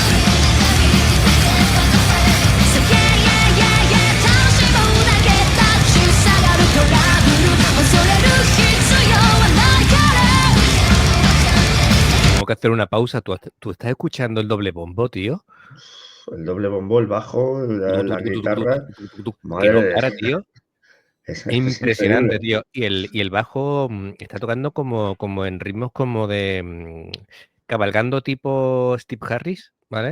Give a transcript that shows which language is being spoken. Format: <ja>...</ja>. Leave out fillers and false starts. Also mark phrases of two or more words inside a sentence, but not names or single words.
<en>So yeah yeah yeah yeah</en> <ja>楽しむだけ立ち下がるトラブル恐れる必要はないから</ja> <es>Tengo que hacer una pausa. ¿Tú estás escuchando el doble bombo, tío? El doble bombo, el bajo, la guitarra. Que no Madre, para, tío. es Impresionante, increíble. tío. Y el bajo está tocando como en ritmos como de cabalgando tipo Steve Harris, ¿vale?</es>